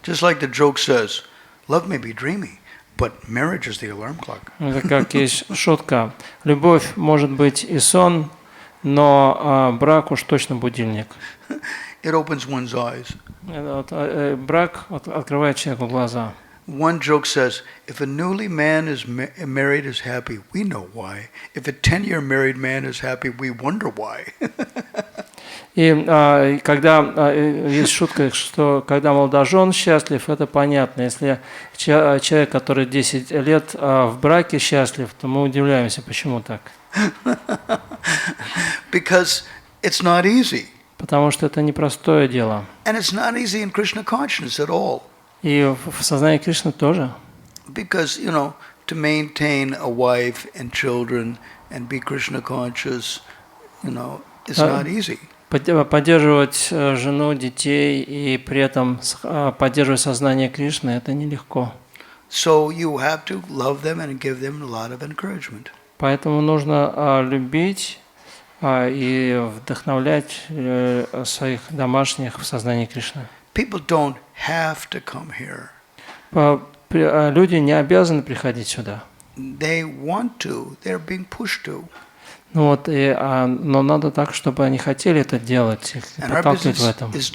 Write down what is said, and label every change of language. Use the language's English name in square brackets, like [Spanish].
[English] Just like the joke says, love may be dreamy, but marriage is the alarm clock. [Russian] Это как есть шутка. Любовь может быть и сон, но брак уж точно будильник. [English] It opens one's eyes. [Russian] Брак открывает человеку глаза. [English] One joke says, if a newly man is married is happy, we know why. If a 10-year married man is happy, we wonder why. [Russian] И когда есть шутка, что когда молодожен счастлив, это понятно. Если человек, который 10 лет в браке счастлив, то мы удивляемся, почему так. [English] Because it's not easy. [Russian] Потому что это непростое дело. [English] And it's not easy in Krishna consciousness at all. [Russian] И в сознании Кришны тоже. [English] Because, you know, to maintain a wife and children and be Krishna conscious, you know, it's not easy. [Russian] Поддерживать жену, детей и при этом поддерживать сознание Кришны – это нелегко. [English] So you have to love them and give them a lot of encouragement. [Russian] Поэтому нужно любить и вдохновлять своих домашних в сознании Кришны. [English] People don't have to come here. [Russian] Люди не обязаны приходить сюда. [English] They want to. They're being pushed to. [Russian] Вот, но надо так, чтобы они хотели это делать, их подталкивать в этом.